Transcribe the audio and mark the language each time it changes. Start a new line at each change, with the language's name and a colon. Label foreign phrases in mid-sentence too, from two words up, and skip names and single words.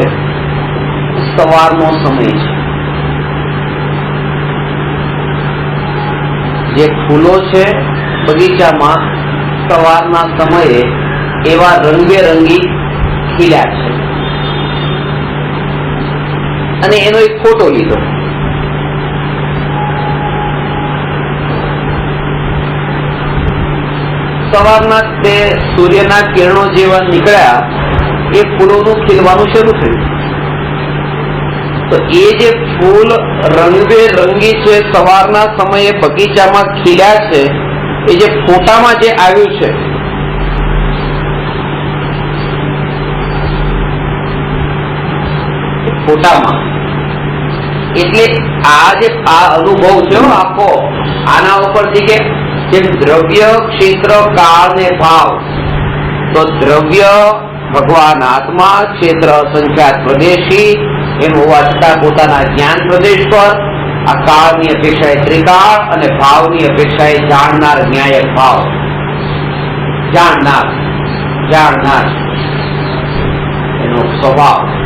Gujarati: સવારનો સમય છે। જે ફૂલો છે બગીચા મેં સવારના સમયે એવા રંગબેરંગી ખીલ્યા છે। અને એનો એક ફોટો લીધો। સવારના તે સૂર્યના કિરણો જેવા નીકળ્યા એ ફૂલોનું ખીલવાનું શરૂ થયું। તો એ જે ફૂલ રંગબેરંગી છે સવારના સમયે બગીચામાં ખીલ્યા છે, એ જે ફોટામાં જે આવ્યું છે फोटामां એટલે આ જે આ અનુભવ છે આખો આના ઉપરથી કે જેમ દ્રવ્ય, ક્ષેત્ર, કાળ ને ભાવ, તો દ્રવ્ય ભગવાન આત્મા, ક્ષેત્ર અસંખ્યાત પ્રદેશી એમ હોવા છતાં પોતાના જ્ઞાન પ્રદેશ પર, આ કાળની અપેક્ષાએ ત્રિકાળ અને ભાવની અપેક્ષાએ જાણનાર ન્યાયક ભાવ, જાણનાર એનો સ્વભાવ।